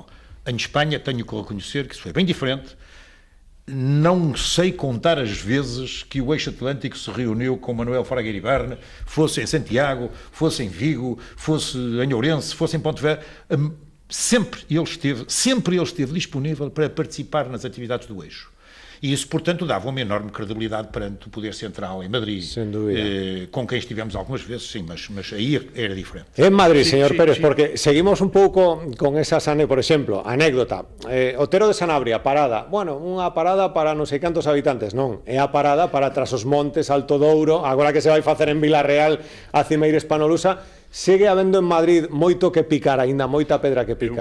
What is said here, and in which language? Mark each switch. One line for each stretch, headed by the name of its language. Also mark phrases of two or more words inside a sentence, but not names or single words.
Portuguese: Em Espanha, tenho que reconhecer que isso foi bem diferente. Não sei contar as vezes que o Eixo Atlântico se reuniu com Manuel Fraga Iribarne, fosse em Santiago, fosse em Vigo, fosse em Ourense, fosse em Ponte Vedra. Sempre ele esteve disponível para participar nas atividades do Eixo. E isso, portanto, dava uma enorme credibilidade perante o Poder Central em Madrid. Sem dúvida. Com quem estivemos algumas vezes, sim, mas aí era diferente.
Galician: En Madrid, señor Pérez, porque seguimos un pouco con esas por exemplo, anécdota. Otero de Sanabria, parada. Bueno, unha parada para non sei cantos habitantes, non. É a parada para tras os montes, Alto Douro, agora que se vai facer en Vilarreal, a Cimeira Hispano-Lusa. Segue habendo en Madrid moito que picar, aínda moita pedra que picar.